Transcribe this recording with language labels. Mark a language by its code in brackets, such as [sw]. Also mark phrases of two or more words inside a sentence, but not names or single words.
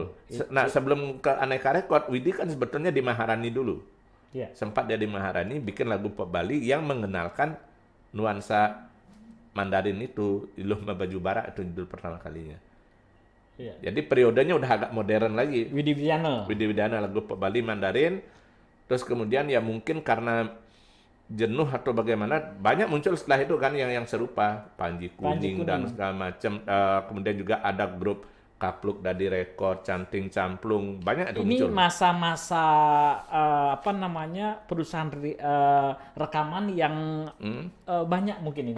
[id] Nah, sebelum ke Aneka Record, Widi kan sebetulnya di Maharani dulu. Iya. Sempat dia di Maharani bikin lagu pop Bali yang mengenalkan nuansa Mandarin itu, Iluh Baju Barak itu judul pertama kalinya. Iya. Jadi periodenya udah agak modern lagi. Widi Widiano. Widi Widiana lagu pop Bali Mandarin. Terus kemudian ya mungkin karena jenuh atau bagaimana banyak muncul setelah itu kan yang serupa Panji Kuning dan segala macam. Kemudian juga ada grup Kapluk Dadi Record, Canting Camplung, banyak itu Ini muncul. masa-masa apa namanya perusahaan rekaman yang banyak mungkin ini.